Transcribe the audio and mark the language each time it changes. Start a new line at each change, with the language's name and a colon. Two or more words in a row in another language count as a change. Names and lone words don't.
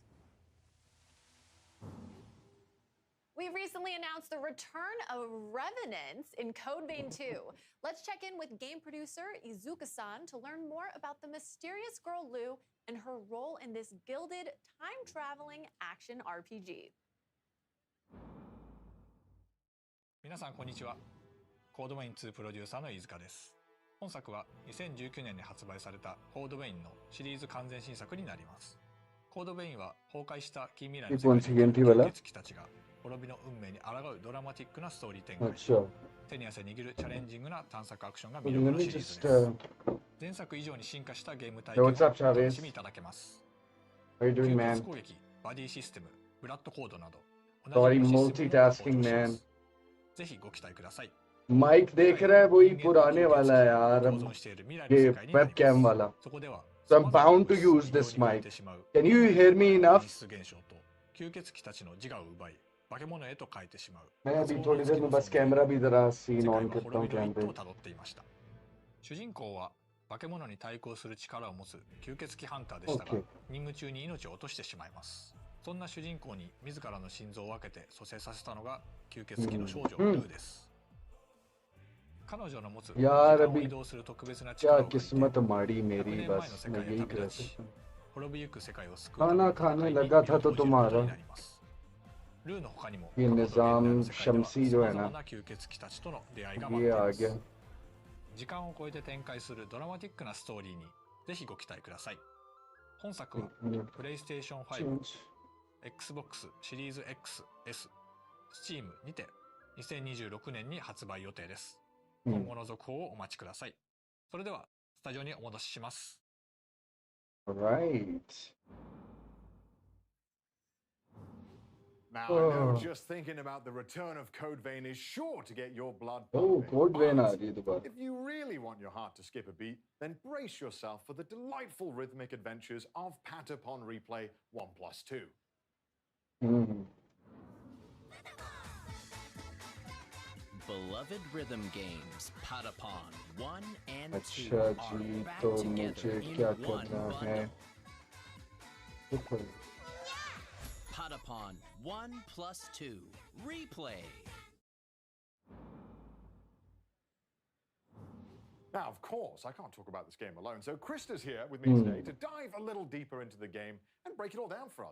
English: We recently announced the return of Revenants in Code Vein 2. Let's check in with game producer Izuka-san to learn more about the mysterious girl Lou and her role in this gilded, time-traveling action RPG.
Japanese: 皆さんこんにちは。コードベイン2プロデューサーの飯塚です。本作は2019年に発売されたコードベインのシリーズ完全新作になります。コードベインは崩壊した近未来の世界に吸血鬼たちが滅びの運命に抗うドラマティックなストーリー展開。手に汗握るチャレンジングな探索アクションが魅力のシリーズです。前作以上に進化したゲーム体験をお楽しみいただけます。吸血攻撃、バディシステム、ブラッドコードなど同じシステムを登場します。ぜひご期待ください。
Hindi: माइक देख रहा है वही पुराने वाला है यार ये वेबकैम वाला
English: so I'm bound to use this mic. Can you hear me enough?
Japanese: 吸血鬼たちの自我を奪い化け物へと変えてしまう。
Hindi: मैं अभी थोड़ी देर में बस कैमरा भी जरा सीन ऑन करता हूं कैमरे。
Japanese: 主人公は化け物に対抗する力を持つ吸血鬼ハンターでしたが、任務中に命を落としてしまいます。そんな主人公に自らの心臓を分けて蘇生させたのが吸血鬼の少女ルーです。彼女の持つ時間を移動する特別な力を借りて100年前の世界へ旅立ち、滅びゆく世界を救うために戦いに挑むことになります。ルーの他にも
Hindi: ये निजाम शमसी जो है ना
Japanese: 吸血鬼たちとの出会いが待っています。時間を超えて展開するドラマティックなストーリーにぜひご期待ください。本作はプレイステーション5、Xbox シリーズ X、S、Steam にて2026年に発売予定です。今後の続報をお待ちください。それではスタジオにお戻しします。
English: Right. Now, I know just thinking about the return of Code Vein is sure to get your blood pumping.
Hindi: Code Vein आ रही है दोबारा.
English: If you really want your heart to skip a beat, then brace yourself for the delightful rhythmic adventures of Patapon Replay 1+2. Beloved rhythm games, Patapon 1 and 2
Hindi: अच्छा
English: are
Hindi: जी
English: back
Hindi: तो
English: together
Hindi: मुझे क्या
English: in one
Hindi: करना है
English: bundle. Patapon 1+2 Replay. Now, of course, I can't talk about this game alone, so Krista's here with me today to dive a little deeper into the game and break it all down for us.